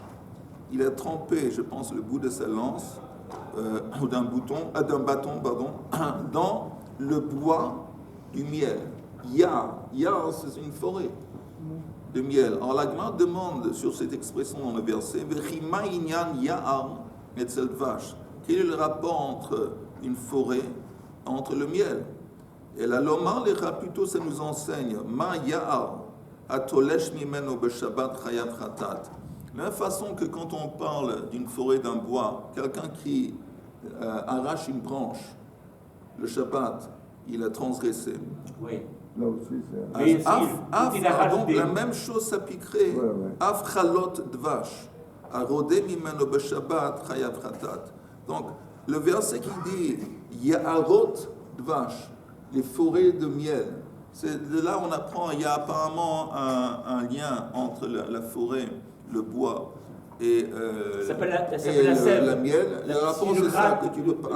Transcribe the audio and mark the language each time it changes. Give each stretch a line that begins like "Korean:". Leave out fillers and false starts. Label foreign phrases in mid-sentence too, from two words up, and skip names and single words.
French: Il a trempé, je pense, le bout de sa lance, ou d'un bâton, dans le bois du miel. Yar, c'est une forêt. de miel. Alors la Gemara demande sur cette expression dans le verset,
Hebrew: וכי מה ענין יער אצל דבש.
French: Quel est le rapport entre une forêt, entre le miel?
Hebrew: אלא לומר לך,
French: plutôt ça nous enseigne,
Hebrew: מה יער התולש ממנו בשבת חייב חטאת.
French: De la même façon que quand on parle d'une forêt, d'un bois, quelqu'un qui arrache une branche, le Shabbat, il a transgressé. Oui. Là aussi, c'est... Mais Donc la même chose s'appliquerait.
Hebrew: אף חלות דבש הרודה ממנו בשבת חייב חטאת.
French: Donc le verset qui dit
Hebrew: יערות דבש,
French: les forêts de miel, c'est de là on apprend, il y a apparemment un lien entre la forêt, le bois et, ça s'appelle la sève. la miel. Le rapport, c'est ça que tu veux pas.